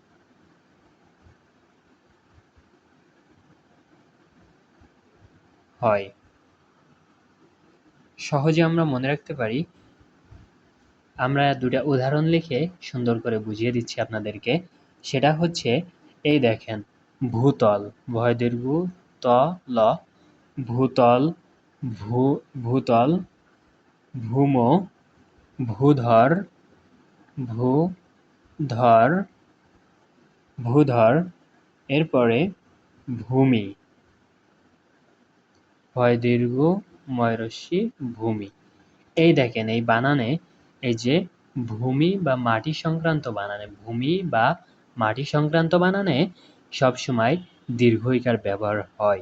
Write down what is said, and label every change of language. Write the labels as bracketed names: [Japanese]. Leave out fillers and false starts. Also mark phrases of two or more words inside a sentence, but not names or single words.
[Bangla] সহজে আমরা মনে রাখতে পারি। আমরা দুটা উদাহরণ লিখে সুন্দর করে বুঝিয়ে দিচ্ছি আপনাদেরকে। সেটা হচ্ছে, এই দেখেন ভূতল, ভয় দীর্ঘ ত ল, ভূতল, ভূতল, ভূম, ভূধর, ভূধর, ভূধর, এরপরে ভূমি, ভয় দীর্ঘ ময়রস্যি ভূমি। এই দেখেন এই বানানে, এই যে ভূমি বা মাটি সংক্রান্ত বানানে, ভূমি বা মাটি সংক্রান্ত বানানে সবসময় দীর্ঘ ইকার ব্যবহার হয়।